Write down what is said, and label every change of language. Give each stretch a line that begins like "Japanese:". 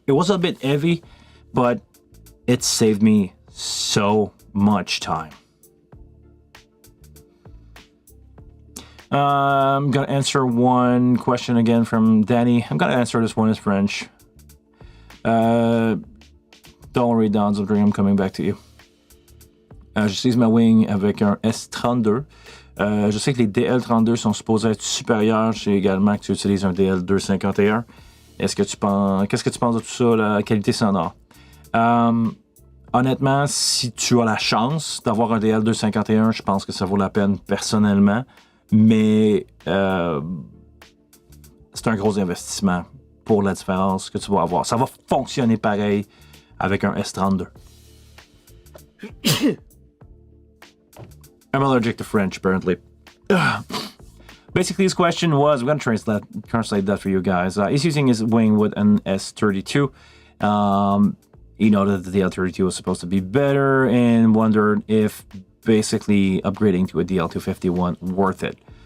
English: It was a bit heavy, but it saved me so much time. I'm gonna answer one question again from Danny. I'm gonna answer this one in French. Don't worry, Downs of Dream, I'm coming back to you.
French: J'utilise ma wing avec un S32. Je sais que les DL32 sont supposés être supérieurs. Je sais également que tu utilises un DL251. Qu'est-ce que tu penses de tout ça, la qualité sonore? Honnêtement, si tu as la chance d'avoir un DL251, je pense que ça vaut la peine personnellement. Mais c'est un gros investissement pour la différence que tu vas avoir. Ça va fonctionner pareil avec un S32.
English: I'm allergic to French, apparently. Basically, his question was, I'm going to translate that for you guys. He's using his wing with an S32. He noted that the DL32 was supposed to be better and wondered if basically upgrading to a DL251 worth it.